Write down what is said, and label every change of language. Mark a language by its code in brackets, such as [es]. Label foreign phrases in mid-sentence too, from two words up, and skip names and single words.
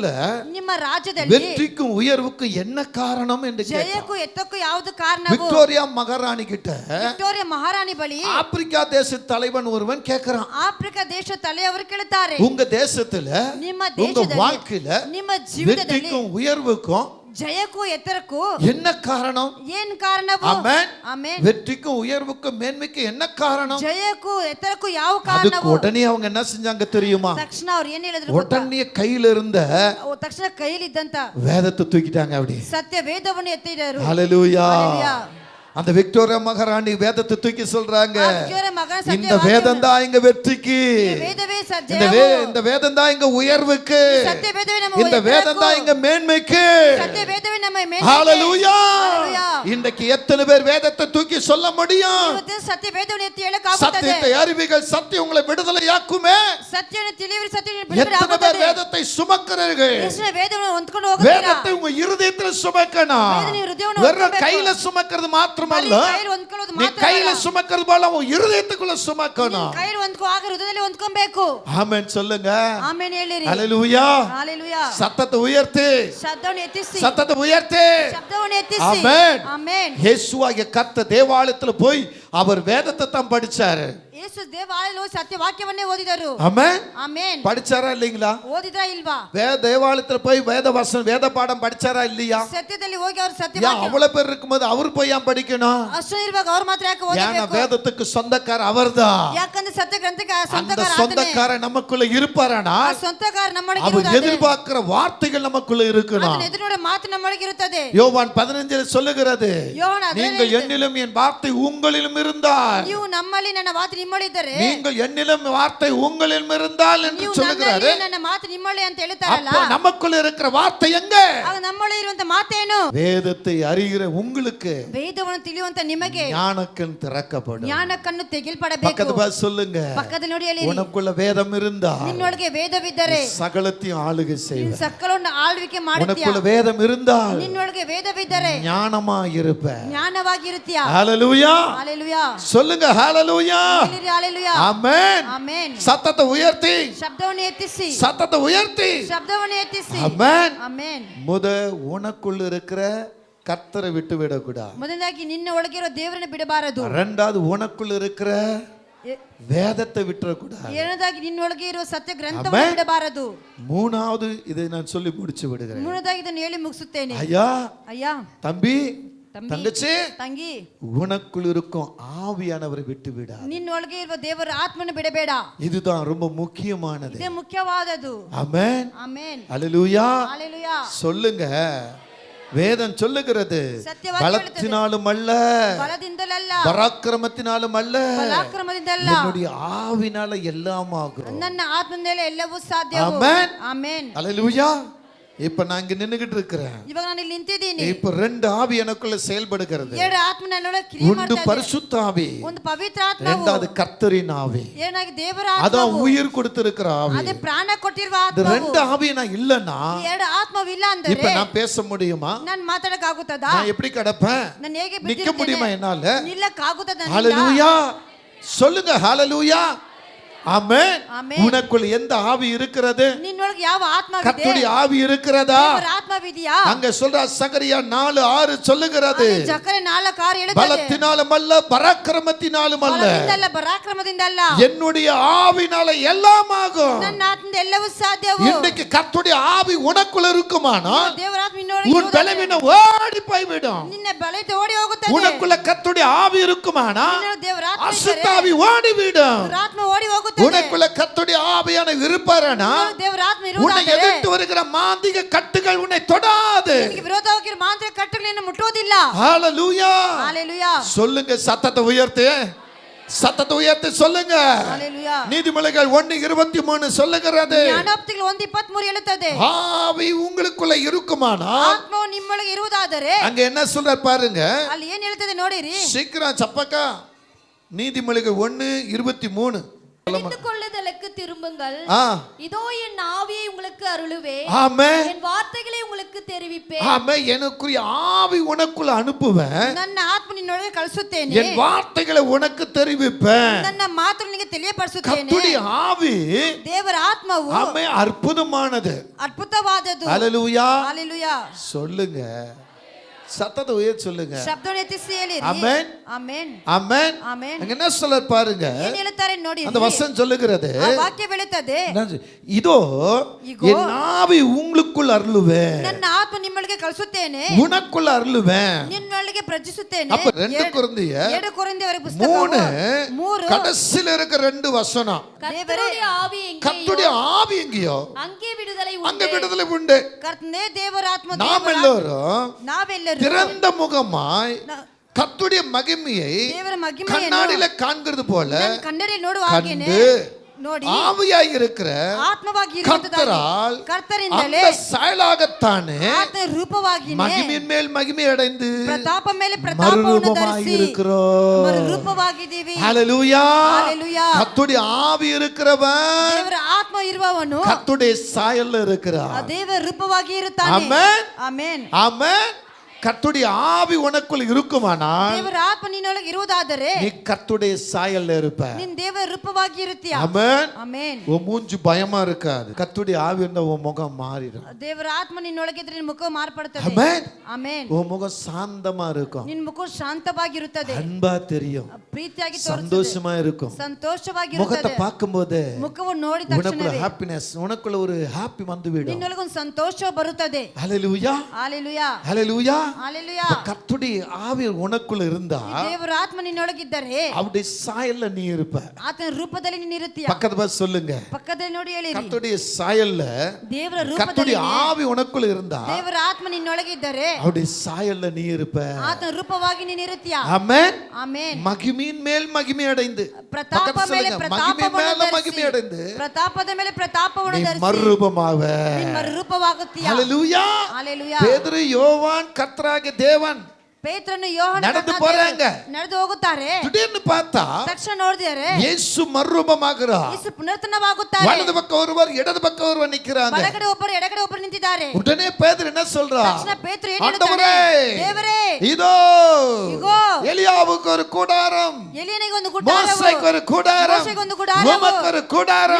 [kn] ನಿಮ್ಮ ರಾಜ್ಯದಲ್ಲಿ [ta] வெற்றிக்கும் உயர்வுக்கும் என்ன காரணம் என்று கேட்டான். [kn] ಜಯಕ್ಕೂ ಎತ್ತಕ್ಕೂ ಯಾವುದು ಕಾರಣವು? [ta] விக்டோரியா மகாராணி கிட்ட [kn] ವಿಕ್ಟೋರಿಯಾ ಮಹಾರಾಣಿ ಬಳಿ [ta] ஆப்பிரிக்கா தேச தலைவன் ஒருவன் கேக்குறான். [kn] ಆಫ್ರಿಕಾ ದೇಶ ತಲೆಯವರು ಕೇಳುತ್ತಾರೆ, [ta] உங்க தேசத்துல [kn] ನಿಮ್ಮ [ta] உங்க [kn] ದೇಶದಲ್ಲಿ [ta] வாழ்க்கையில [kn] ನಿಮ್ಮ ಜೀವಿತದಲ್ಲಿ [ta] வெற்றிக்கும் உயர்வுக்கும் [kn] ಜಯಕ್ಕೂ ಎತ್ತರಕ್ಕೂ [ta] என்ன காரணம்? [kn] ಏನ್ ಕಾರಣವು? [ta] ஆமென். [kn] ಆಮೆನ್. [ta] வெற்றிக்கும் உயர்வுக்கும் மேன்மைக்கும் என்ன காரணம்? [kn] ಜಯಕ್ಕೂ ಎತ್ತರಕ್ಕೂ ಯಾವ [ta] அதுக்கு [kn] ಕಾರಣವು? [ta] உடனே அவங்க என்ன செஞ்சாங்க தெரியுமா? [kn] ತಕ್ಷಣ ಅವ್ರು ಏನ್ ಹೇಳಿದ್ರು ಗೊತ್ತಾ? [ta] உடனே கையில இருந்த [kn] ತಕ್ಷಣ ಕೈಲಿದ್ದಂತ [ta] வேதத்தை தூக்கிட்டாங்க அப்படி. [kn] ಸತ್ಯ ವೇದವನ್ನು ಎತ್ತಿದರು. [ta] ஹalleluya. ஹalleluya. அந்த விக்டோரியா மகாராணி வேதத்தை தூக்கி சொல்றாங்க, [kn] ವಿಕ್ಟೋರಿಯಾ ಮಹಾರಾಣಿ ಸತ್ಯ [ta] இந்த வேதம் தான் எங்க வெற்றிக்கு, [kn] ವೇದವೇ [ta] இந்த வேதம் தான் எங்க உயர்வுக்கு, [kn] ಸತ್ಯ ವೇದವೇ ನಮ್ಮ [ta] இந்த வேதம் தான் எங்க மேன்மைக்கு. [kn] ಸತ್ಯ ವೇದವೇ ನಮ್ಮ ಮೇನ್ಮೆಗೆ. [ta] ஹalleluya. ஹalleluya. இன்றைக்கு எத்தனை பேர் வேதத்தை தூக்கி சொல்ல முடியும்? [kn] ಇವತ್ತು ಸತ್ಯ ವೇದವನ್ನು ಎತ್ತಿ ಹೇಳಕ್ಕಾಗುತ್ತದೆ. [ta] சத்தியத்தை அறிவிகள், சத்தியம் உங்களை விடுதலையாக்குமே. [kn] ಸತ್ಯವನ್ನು ತಿಳಿಯಿರಿ, ಸತ್ಯವನ್ನು [ta] எத்தனை பேர் [kn] ಬಿಡುಗಡೆಯಾಗುತ್ತದೆ. [ta] வேதத்தை சுமக்கிறீர்கள்? [kn] ಎಷ್ಟು ವೇದವನ್ನು ಹೊಂದ್ಕೊಂಡು ಹೋಗುತ್ತೀರಾ? [ta] வேதத்தை உங்க இருதயத்துல சுமக்கணும். [kn] வேதனை ಹೃದಯವನ್ನು [ta] வெறும் [kn] ಹೊಂದ್ಕೊಬೇಕು. [ta] கையில சுமக்கிறது மாத்திரமல்ல, [kn] ಕೈಯಲ್ಲಿ ಹೊಂದ್ಕೊಳ್ಳೋದು [ta] நீ [kn] ಮಾತ್ರ [ta] கையில [kn] ಅಲ್ಲ. [ta] சுமக்கிறது போல உன் இருதயத்துக்குள்ள சுமக்கணும். [kn] ಕೈಯಲ್ಲಿ ಹೊಂದ್ಕೋ, ಆಗ ಹೃದಯದಲ್ಲಿ ಹೊಂದ್ಕೊಬೇಕು. [ta] ஆமென் சொல்லுங்க. [kn] ಆಮೆನ್ ಹೇಳಿರಿ. [ta] ஹalleluya. [kn] ಹalleluya. [ta] சத்தத்தை உயர்த்தி, [kn] ಶಬ್ದವನ್ನು ಎತ್ತಿಸಿ, [ta] சத்தத்தை உயர்த்தி. [kn] ಶಬ್ದವನ್ನು ಎತ್ತಿಸಿ. [ta] ஆமென். [kn] ಆಮೆನ್. [ta] இயேசுவாகிய கர்த்தர் தேவாலயத்துல போய் அவர் வேதத்தை தான் படிச்சாரு. [kn] ಯೇಸು ದೇವಾಲಯದಲ್ಲಿ ಹೋಗಿ ಸತ್ಯ ವಾಕ್ಯವನ್ನೇ ಓದಿದರು. [ta] ஆமென். [kn] ಆಮೆನ್. [ta] படிச்சாரா இல்லீங்களா? [kn] ಓದಿದ್ರಾ ಇಲ್ವಾ? [ta] தேவாலயத்துல போய் வேத பாடம் படிச்சாரா இல்லையா? [kn] ಸತ್ಯದಲ್ಲಿ ಹೋಗಿ ಅವರು ಸತ್ಯ [ta] ஏன் அவ்வளவு பேர் இருக்கும்போது அவர் போய் ஏன் படிக்கணும்? [kn] ಅಷ್ಟು ಇರುವಾಗ ಅವ್ರು ಮಾತ್ರ ಯಾಕೆ [ta] ஏன்னா [kn] ಓದಬೇಕು? [ta] வேதத்துக்கு சொந்தக்கார அவர்தான். [kn] ಯಾಕಂದ್ರೆ ಸತ್ಯ ಗ್ರಂಥಕ್ಕೆ [ta] அந்த [kn] ಸ್ವಂತಕಾರ ಆತನೇ. [ta] சொந்தக்கார நமக்குள்ள இருப்பாரானா [kn] ಆ ಸ್ವಂತಕಾರ ನಮ್ಮೊಳಗೆ [ta] அவர் [kn] ಇರುವುದಾದರೆ [ta] எதிர்பார்க்கிற வார்த்தைகள் நமக்குள்ள இருக்கணும். [kn] ಅದನ್ನ ಎದುರು ನೋಡೋ ಮಾತು ನಮ್ಮೊಳಗೆ ಇರುತ್ತದೆ. [ta] யோவான் 15 சொல்லுகிறது, [kn] ಯೋಹಾನ 15 [ta] நீங்கள் என்னிலும் என் வார்த்தை உங்களிலும் இருந்தால், [kn] ನೀವು ನಮ್ಮಲ್ಲಿ ನನ್ನ ಮಾತು ನಿಮ್ಮಲ್ಲಿ ಇದ್ದರೆ, [ta] நீங்கள் என்னிலும் வார்த்தை உங்களிலும் இருந்தால் என்று [kn] ನೀವು [ta] சொல்லுகிறாரு. [kn] ನನ್ನಲ್ಲಿ ನನ್ನ ಮಾತು ನಿಮ್ಮಲ್ಲಿ ಅಂತ ಹೇಳ್ತಾರಲ್ಲ, [ta] அப்ப நமக்குள்ள இருக்கிற வார்த்தை எங்க? [kn] ಆಗ ನಮ್ಮಲ್ಲಿ ಇರುವಂತ ಮಾತೇನು? [ta] வேதத்தை அறிகிற உங்களுக்கு [kn] ವೇದವನ್ನು ತಿಳಿಯುವಂತ ನಿಮಗೆ [ta] ஞானக்கண் திறக்கப்படும். [kn] ಜ್ಞಾನಕ್ಕನ್ನು ತೆಗೆಲ್ಪಡಬೇಕು. [ta] பக்கத்து பார்த்து சொல்லுங்க, [kn] ಪಕ್ಕದಲ್ಲಿ ನೋಡಿ ಹೇಳಿ, [ta] உனக்குள்ள வேதம் இருந்தா [kn] ನಿನ್ನೊಳಗೆ ವೇದವಿದ್ದರೆ [ta] சகலத்தையும் ஆளுகை [kn] ನೀನು [ta] செய்வ. [kn] ಸಕಲವನ್ನು ಆಳ್ವಿಕೆ ಮಾಡುತ್ತೀಯ. [ta] உனக்குள்ள வேதம் இருந்தால் [kn] ನಿನ್ನೊಳಗೆ ವೇದವಿದ್ದರೆ [ta] ஞானமா இருப்ப. [kn] ಜ್ಞಾನವಾಗಿರುತ್ತೀಯ. [ta] ஹalleluya. [kn] ஹalleluya. [ta] சொல்லுங்க ஹalleluya. [kn] ஹalleluya. [ta] ஆமென். [kn] ಆಮೆನ್. [ta] சத்தத்தை உயர்த்தி, [kn] ಶಬ್ದವನ್ನು ಎತ್ತಿಸಿ, [ta] சத்தத்தை உயர்த்தி. [kn] ಶಬ್ದವನ್ನು ಎತ್ತಿಸಿ. [ta] ஆமென். [kn] ಆಮೆನ್. [ta] உனக்குள்ள இருக்கிற கர்த்தரை விட்டு விடக்கூடாது. [kn] ಮೊದಲನೇದಾಗಿ ನಿನ್ನ ಒಳಗಿರೋ ದೇವರನ್ನು ಬಿಡಬಾರದು. [ta] இரண்டாவது உனக்குள்ள இருக்கிற வேதத்தை விட்டுறக்கூடாது. [kn] ಎರಡನೇದಾಗಿ ನಿನ್ನೊಳಗೆ ಇರುವ ಸತ್ಯ ಗ್ರಂಥವನ್ನು ಬಿಡಬಾರದು. [ta] மூணாவது இதை நான் சொல்லி முடிச்சு விடுகிறேன். [kn] ಮೂರನೇದಾಗಿ ಇದನ್ನು ಹೇಳಿ ಮುಗಿಸುತ್ತೇನೆ. [ta] ஐயா, தம்பி, தங்கச்சி, [kn] ತಂಗಿ, [ta] உனக்குள் இருக்கும் ஆவியானவரை விட்டு விடாத. [kn] ನಿನ್ನೊಳಗೆ ಇರುವ ದೇವರ ಆತ್ಮನ ಬಿಡಬೇಡ. [ta] இதுதான் ரொம்ப முக்கியமானது. [kn] ಇದೇ ಮುಖ್ಯವಾದದ್ದು. [ta] ஆமென். [kn] ಆಮೆನ್. [ta] ஹalleluya. [kn] ஹalleluya. [ta] சொல்லுங்க, வேதம் சொல்லுகிறது, பலத்தினாலும் அல்ல, [kn] ಬಲದಿಂದಲಲ್ಲ, [ta] பராக்கிரமத்தினாலும் அல்ல, [kn] ಪರಾಕ್ರಮದಿಂದಲ್ಲ, [ta] என்னுடைய ஆவினால எல்லாம் ஆகும். [kn] ನನ್ನ ಆತ್ಮದಿಂದಲೇ ಎಲ್ಲವೂ ಸಾಧ್ಯ. [ta] ஆமென். [kn] ಆಮೆನ್. [ta] ஹalleluya. இப்ப நான் இங்க நின்னுகிட்டு இருக்கிறேன். [kn] ಇವಾಗ ನಾನು ಇಲ್ಲಿ ನಿಂತಿದ್ದೀನಿ. [ta] இப்ப ரெண்டு ஆவி எனக்குள்ள செயல்படுகிறது. [kn] ಎರಡು ಆತ್ಮ ನನ್ನೊಳಗೆ ಕ್ರಿಯೆ [ta] ஒன்று [kn] ಮಾಡ್ತಾ ಇದೆ. [ta] பரிசுத்த ஆவி, [kn] ಒಂದು ಪವಿತ್ರ ಆತ್ಮವು, [ta] இரண்டாவது கர்த்தரின் ஆவி. [kn] ಏನಾಗಿ ದೇವರ [ta] அதான் [kn] ಆತ್ಮವು, [ta] உயிர் கொடுத்திருக்கிற ஆவி. [kn] ಅದೇ ಪ್ರಾಣ ಕೊಟ್ಟಿರುವ [ta] இந்த [kn] ಆತ್ಮವು. [ta] ரெண்டு ஆவி நான் இல்லனா [kn] ಎರಡು ಆತ್ಮವಿಲ್ಲ ಅಂದ್ರೆ [ta] இப்ப நான் பேச முடியுமா? [kn] ನಾನು ಮಾತಾಡಕ್ ಆಗುತ್ತದಾ? [ta] நான் எப்படி கிடப்பேன்? [kn] ನಾನು ಹೇಗೆ [ta] நிக்க [kn] ಬಿದ್ದಿರ್ತೇನೆ? [ta] முடியுமா என்னால? [kn] ನಿಲ್ಲಕ್ ಆಗುತ್ತದ? [ta] ஹalleluya. சொல்லுங்க ஹalleluya. ஆமென். [kn] ஆமென். [ta] உனக்குள் எந்த ஆவி இருக்கிறது? [kn] ನಿನ್ನೊಳಗೆ ಯಾವ ಆತ್ಮವಿದೆ? [ta] கர்த்தருடைய ஆவி இருக்கிறதா? [kn] ದೇವರ ಆತ್ಮವಿದೆಯಾ? [ta] அங்க சொல்ற சகரியா 4:6 சொல்லுகிறது, [kn] ಜಕರೆ 4:6 ಹೇಳುತ್ತದೆ, [ta] பலத்தினாலும் அல்ல, பராக்கிரமத்தினாலும் அல்ல, [kn] ಬಲದಿಂದಲ್ಲ, ಪರಾಕ್ರಮದಿಂದಲ್ಲ, [ta] என்னுடைய ஆவினால எல்லாம் ஆகும். [kn] ನನ್ನ ಆತ್ಮದಿಂದ ಎಲ್ಲವೂ ಸಾಧ್ಯವು. [ta] இன்றைக்கு கர்த்தருடைய ஆவி உனக்குள்ள இருக்குமானால் [kn] ದೇವರ ಆತ್ಮ ನಿನ್ನೊಳಗೆ [ta] உன் பலவீனம் ஓடி போய்விடும். [kn] ನಿನ್ನ ಬಲತೆ ಓಡಿ ಹೋಗುತ್ತದೆ. ಇರುತ್ತದೆ [ta] உனக்குள்ள கர்த்தருடைய ஆவி இருக்குமானா [kn] ನಿನ್ನಲ್ಲಿ ದೇವರ ಆತ್ಮ [ta] அசுத்த [kn] ಇದ್ದರೆ [ta] ஆவி ஓடிவிடும். [kn] ದೇವರ ಆತ್ಮ ಓಡಿ ಹೋಗುತ್ತದೆ. [ta] உனக்குள்ள கர்த்தருடைய ஆவியான இருப்பாரனா [kn] ನಿನ್ನಲ್ಲಿ ದೇವರ ಆತ್ಮ [ta] உன்னை [kn] ಇರುವುದಾದರೆ [ta] எதிர்த்து வருகிற மாந்திக கட்டுகள் உன்னை தொடாது. [kn] ನಿನಗೆ ವಿರೋಧವಾಗಿರುವ ಮಾಂತ್ರಿಕ ಕಟ್ಟುಗಳು ನಿನ್ನನ್ನು ಮುಟ್ಟುವುದಿಲ್ಲ. [ta] ஹalleluya. [kn] ஹalleluya. [ta] சொல்லுங்க, சத்தத்தை உயர்த்து, சத்தத்தை உயர்த்தி சொல்லுங்க. ஹalleluya. நீதிமொழிகள் 1:23 சொல்லுகிறது. [kn] ಜ್ಞಾನೋಕ್ತಿಗಳು 1:23 ಹೇಳುತ್ತದೆ. [ta] ஆவி உங்களுக்குள்ள இருக்குமானா [kn] ಆತ್ಮವು ನಿಮ್ಮೊಳಗೆ ಇರುವುದಾದರೆ [ta] அங்க என்ன சொல்றார் பாருங்க. [kn] ಅಲ್ಲಿ ಏನು ಹೇಳ್ತದೆ ನೋಡಿರಿ. [ta] சீக்கிரம் சப்பக்கா. நீதிமொழிகள் 1:23 தெரிந்து கொள்ளுதலுக்கு திரும்புங்கள். இதோ என் ஆவியை உங்களுக்கு அருளுவேன். ஆமென். என் வார்த்தைகளை உங்களுக்கு தெரிவிப்பேன். ஆமென். எனக்குரிய ஆவி உனக்குள்ள அனுப்புவேன். [kn] ನನ್ನ ಆತ್ಮ ನಿನ್ನೊಳಗೆ ಕಳಿಸುತ್ತೇನೆ. [ta] என் வார்த்தைகளை உனக்கு தெரிவிப்பேன். [kn] ನನ್ನ ಮಾತನ್ನು ನಿನಗೆ ತಿಳಿಯಪಡಿಸುತ್ತೇನೆ. [ta] கர்த்தருடைய ஆவி [kn] ದೇವರ ಆತ್ಮವು [ta] ஆமென் அற்புதமானது. [kn] ಅದ್ಭುತವಾದದ್ದು. [ta] ஹalleluya. [kn] ஹalleluya. [ta] சொல்லுங்க, சத்தத்தை உயர்த்தி சொல்லுங்க. [kn] ಶಬ್ದವನ್ನು ಎತ್ತಿಸಿ ಹೇಳಿರಿ. [ta] ஆமென். [kn] ಆಮೆನ್. [ta] ஆமென். [kn] ಆಮೆನ್. [ta] அங்க என்ன சொல்றார் பாருங்க. [kn] ಏನು ಹೇಳ್ತಾರೆ ನೋಡಿ. [ta] அந்த வசனம் சொல்லுகிறது. [kn] ಆ ವಾಕ್ಯ ಹೇಳುತ್ತದೆ. [ta] இதோ என் ஆவி உங்களுக்குள் அருளுவேன். [kn] ನನ್ನ ಆತ್ಮ ನಿಮ್ಮೊಳಗೆ ಕಳಿಸುತ್ತೇನೆ. [ta] உனக்குள்ள அருளுவேன். [kn] ನಿನ್ನೊಳಗೆ ಪ್ರಜ್ಜಿಸುತ್ತೇನೆ. [ta] அப்ப 2 கொரிந்தியர் [kn] 2 ಕೊರಿಂಥಿಯರ ಪುಸ್ತಕ 3 [ta] கடைசில இருக்க 2 வசனம். கர்த்தருடைய ஆவி எங்கே? கர்த்தருடைய ஆவி எங்கேயோ அங்கே விடுதலை அங்க உண்டு. விடுதலை உண்டு. [kn] ಕರ್ತನೇ ದೇವರ ಆತ್ಮ [ta] நாம் எல்லாரும் [kn] ನಾವೆಲ್ಲರೂ [ta] திறந்த முகமாய் கர்த்தருடைய மகிமையை [kn] ದೇವರ ಮಹಿಮೆಯನ್ನು [ta] கண்ணாடியில காண்கிறது போல [kn] ಕನ್ನಡಿಯಲ್ಲಿ ನೋಡುವ ಹಾಗೇನೆ ನೋಡಿ [ta] ஆவியாய் இருக்கிற [kn] ಆತ್ಮವಾಗಿ [ta] கர்த்தரால் [kn] ಕರ್ತರಿಂದಲೇ [ta] அந்த சாயலாகத்தானே [kn] ಆತನ ರೂಪವಾಗಿನೇ [ta] மகிமையின் மேல் மகிமை அடைந்து [kn] ಪ್ರತಾಪ ಮೇಲೆ ಪ್ರತಾಪವನ್ನು ಧರಿಸಿ [ta] இருக்கிறோம். [kn] ರೂಪವಾಗಿದ್ದೀವಿ. [ta] ஹalleluya. [kn] ஹalleluya. [ta] கர்த்தருடைய ஆவி இருக்கிறவன் [kn] ದೇವರ ಆತ್ಮ ಇರುವವನು [ta] கர்த்தருடைய சாயல்ல இருக்கிறான். [kn] ದೇವರ ರೂಪವಾಗಿ ಇರುತ್ತಾನೆ. [ta] ஆமென். [kn] ಆಮೆನ್. [ta] ஆமென். கர்த்தருடைய ஆவி உனக்குள் இருக்குமானால் [kn] ದೇವರ ಆತ್ಮ ನಿನ್ನೊಳಗೆ ಇರುವುದಾದರೆ [ta] நீ கர்த்தருடைய சாயல்ல இருப்ப. [kn] ನೀನು ದೇವರ ರೂಪವಾಗಿ ಇರುತ್ತೀಯ. [ta] ஆமென். [kn] ಆಮೆನ್. [ta] உன் மூஞ்சி பயமா இருக்காது. கர்த்தருடைய ஆவி இருந்தா உன் முகம் மாறிடும். [kn] ದೇವರ ಆತ್ಮ ನಿನ್ನೊಳಗೆ ಇದ್ರೆ ನಿನ್ನ ಮುಖ ಮಾರ್ಪಡುತ್ತದೆ. [ta] ஆமென். [kn] ಆಮೆನ್. [ta] உன் முகம் சாந்தமா இருக்கும். [kn] ನಿನ್ನ ಮುಖ ಶಾಂತವಾಗಿರುತ್ತದೆ. [ta] அன்பா தெரியும். [kn] ಪ್ರೀತಿಯಾಗಿ ತೋರಿಸುತ್ತದೆ. [ta] சந்தோஷமா இருக்கும். [kn] ಸಂತೋಷವಾಗಿರುತ್ತದೆ. [ta] முகத்தை பார்க்கும்போது [kn] ಮುಖವನ್ನು ನೋಡಿದ [ta] உனக்குள்ள [kn] ತಕ್ಷಣವೇ [ta] ஹாப்பினஸ், உனக்குள்ள ஒரு ஹாப்பி வந்துவிடும். [kn] ನಿನ್ನೊಳಗೆ ಒಂದು ಸಂತೋಷ ಬರುತ್ತದೆ. [ta] ஹalleluya. [kn] ஹalleluya. [ta] ஹalleluya. [kn] ஹalleluya. [ta] கர்த்தருடைய ஆவி உனக்குள்ள இருந்தா [kn] ದೇವರ ಆತ್ಮ ನಿನ್ನೊಳಗಿದ್ದರೆ [ta] அவருடைய சாயல்ல நீ இருப்ப. [kn] ಆತನ ರೂಪದಲ್ಲಿ ನೀನು ಇರುತ್ತೀಯ. [ta] பக்கத்துல பார்த்து சொல்லுங்க. [kn] ಪಕ್ಕದಲ್ಲಿ ನೋಡಿ ಹೇಳಿರಿ. [ta] கர்த்தருடைய சாயல்ல [kn] ದೇವರ [ta] கர்த்தருடைய [kn] ರೂಪದಲ್ಲಿ [ta] ஆவி உனக்குள்ள இருந்தா [kn] ದೇವರ ಆತ್ಮ ನಿನ್ನೊಳಗಿದ್ದರೆ [ta] அவருடைய சாயல்ல நீ இருப்ப. [kn] ಆತನ ರೂಪವಾಗಿ ನೀನು ಇರುತ್ತೀಯ. [ta] ஆமென். [kn] ಆಮೆನ್. [ta] மகிமையின் மேல் மகிமை அடைந்து [kn] ಪ್ರತಾಪ ಮೇಲೆ [ta] மகிமை [kn] ಪ್ರತಾಪವನ್ನು [ta] மேல மகிமை அடைந்து [kn] ಧರಿಸಿ ಪ್ರತಾಪದ ಮೇಲೆ ಪ್ರತಾಪವನ್ನು [ta] நீ [kn] ಧರಿಸಿ [ta] மறுரூபமாக. [kn] ನೀನು ಮರುರೂಪವಾಗುತ್ತೀಯ. [ta] ஹalleluya. [kn] ஹalleluya. [ta] பேதுரு யோவான் கர்த்தராகிய தேவன் [kn] ಪೇತ್ರನು ಯೋಹಾನ [ta] நடந்து போறாங்க. [kn] ನಡೆದು ಹೋಗುತ್ತಾರೆ. [ta] திடீர்னு பார்த்தா [kn] ತಕ್ಷಣ ನೋಡಿದರೆ [ta] இயேசு மறுரூபமாகிறார். [kn] ಯೇಸು ಪುನರ್ತನವಾಗುತ್ತಾರೆ. [ta] வலது பக்கம் ஒருவர் இடது பக்கம் ஒருவர் நிக்கிறாங்க. [kn] ಬಲಗಡೆ ಒಬ್ಬರು ಎಡಗಡೆ ಒಬ್ಬರು ನಿಂತಿದ್ದಾರೆ. [ta] உடனே பேதுரு என்ன சொல்றார்? [kn] ತಕ್ಷಣ ಪೇತ್ರ ಏನು [ta] ஆண்டவரே, [kn] ಹೇಳ್ತಾನೆ? ದೇವರೇ, [ta] இதோ [kn] ಇಗೋ [ta] எலியாவுக்கு ஒரு கூடாரம், [kn] ಎಲಿಯನಿಗೆ ಒಂದು ಗುಡಾರವು, [ta] மோசேக்கு ஒரு கூடாரம், [kn] ಮೋಶೆಗೆ ಒಂದು ಗುಡಾರವು, [ta] உமக்கு ஒரு கூடாரம்,